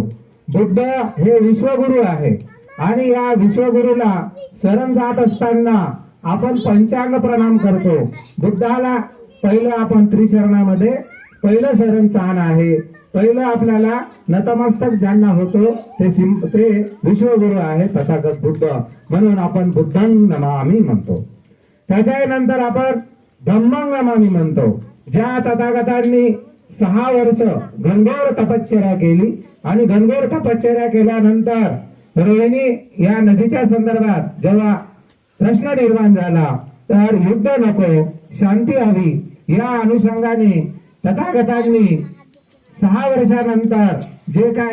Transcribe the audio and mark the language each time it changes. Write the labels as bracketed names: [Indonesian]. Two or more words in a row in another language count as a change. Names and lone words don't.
[Marathi] बुद्ध हे विश्वगुरु आहे आणि या विश्वगुरुला शरण जात असताना आपण पंचांग प्रणाम करतो. बुद्धाला पहिलं आपण त्रिशरणामध्ये पहिलं शरण स्थान आहे. पहिलं आपल्याला नतमस्तक ज्यांना होतो ते विश्वगुरु आहे तथागत बुद्ध, म्हणून आपण [Pali] बुद्धं नमामि [Marathi] म्हणतो. त्याच्यानंतर आपण [Pali] धम्मं नमामि [Marathi] म्हणतो. ज्या तथागतांनी 6 वर्ष घनघोर तपश्चर्या केली आणि घनघोर तपश्चर्या केल्यानंतर रोहिणी या नदीच्या संदर्भात जेव्हा प्रश्न निर्माण झाला तर युद्ध नको, शांती हवी, या अनुषंगाने तथागतांनी 6 वर्षानंतर जे काय